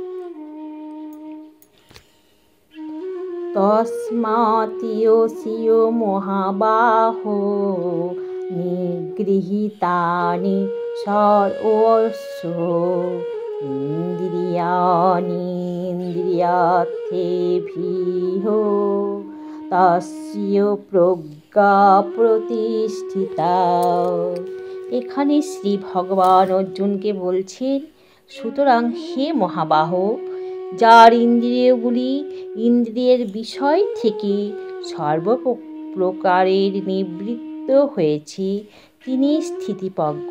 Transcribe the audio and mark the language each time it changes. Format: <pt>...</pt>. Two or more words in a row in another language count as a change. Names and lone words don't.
<sa>तस्मात् महाबाहो निगृहीतानि सर्वस्य इन्द्रियाणीन्द्रियार्थेभ्यः तस्य प्रज्ञा प्रतिष्ठिता।</sa> <bn>এখানে শ্রী ভগবান অর্জুনকে বলছেন, সুতরাং হে মহাবাহ, যার ইন্দ্রিয়গুলি ইন্দ্রিয়ের বিষয় থেকে সর্বপ্রকারের নিবৃত্ত হয়েছে, তিনি স্থিতিপ্রজ্ঞ।</bn>